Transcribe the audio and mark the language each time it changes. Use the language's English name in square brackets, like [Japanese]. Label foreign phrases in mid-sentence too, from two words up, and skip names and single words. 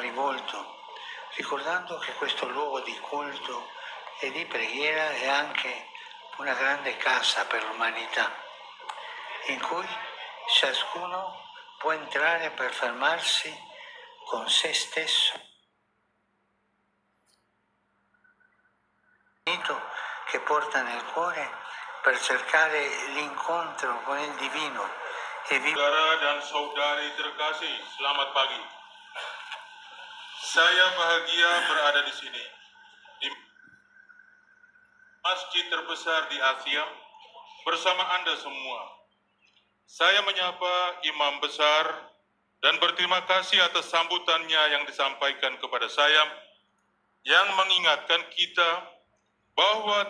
[Italian] rivolto, ricordando che questo luogo di culto e di preghiera è anche una grande casa per l'umanità, in cui ciascuno può entrare per fermarsi con se stesso, che porta nel cuore per cercare l'incontro con il divino e vivere. [Indonesian] Saudara dan saudari terkasih, selamat pagi. Saya bahagia berada di sini, di masjid terbesar di Asia, bersama Anda semua. Saya menyapa Imam Besar dan berterima kasih atas sambutannya yang disampaikan kepada saya, yang mengingatkan kita bahwa